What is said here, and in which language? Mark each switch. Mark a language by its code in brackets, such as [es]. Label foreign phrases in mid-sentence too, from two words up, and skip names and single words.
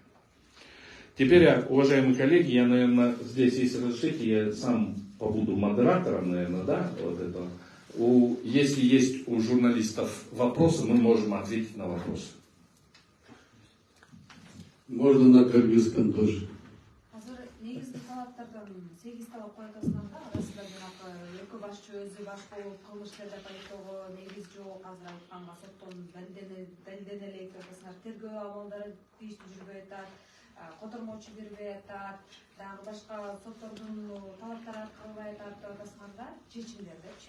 [ru] Теперь, уважаемые коллеги, я, наверное, здесь, если разрешите, я сам побуду модератором, наверное, да, вот это. Если есть у журналистов вопросы, мы можем ответить на вопросы. Можно на кыргызском тоже. [ky] Азыр негизги талаптардан 8 талап коюп атасыңар да, арасында жанагы өлкө башчы өзү баш болуп кылмыш иштерди айыптоого негиз жок, азыр айтканга соттон далилдене элек деп атасыңар. Тергөө абалдары тийиштүү жүрбөй атат, котормочу бербей атат, дагы башка соттордун талаптары аткарылбай атат деп атасыңар да, чечимдер депчи.